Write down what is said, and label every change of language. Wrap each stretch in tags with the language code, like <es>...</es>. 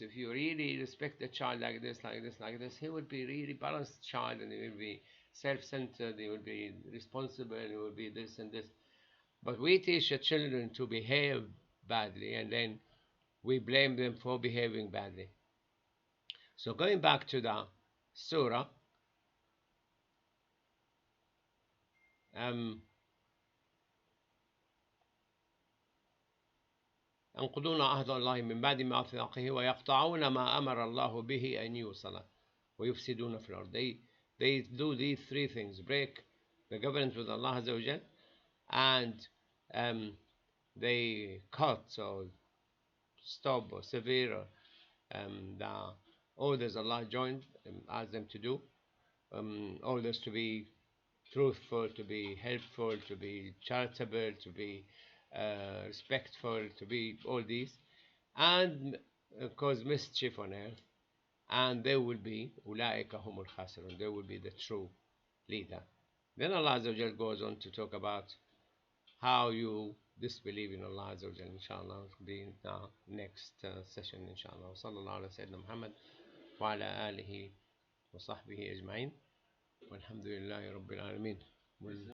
<en>If you really respect the child like this, like this, like this, he will be really balanced child, and he will be self-centered, he will be responsible, he will be this and this. But we teach the children to behave badly, and then we blame them for behaving badly. So going back to the surah,</en> <ar>ينقضون عهد الله من بعد ميثاقه ويقطعون ما أمر الله به أن يوصل ويفسدون في الأرض.</ar> <en>They do these three things: break the covenant with Allah Azza wa Jal, and they cut or stop or sever the orders Allah joined asked them to do, orders to be truthful, to be helpful, to be charitable, to be respectful, to be all these, and cause mischief on earth, and they will be</en> <ar>أولئك هم الخاسرون,</ar> <en>they will be the true leader. Then Allah Azza wa Jal goes on to talk about how you disbelieve in Allah Azza wa Jal. Inshallah, will be in the next session. Inshallah.</en> <ar>وصلى الله على سيدنا محمد وعلى آله وصحبه أجمعين والحمد لله رب العالمين.</ar>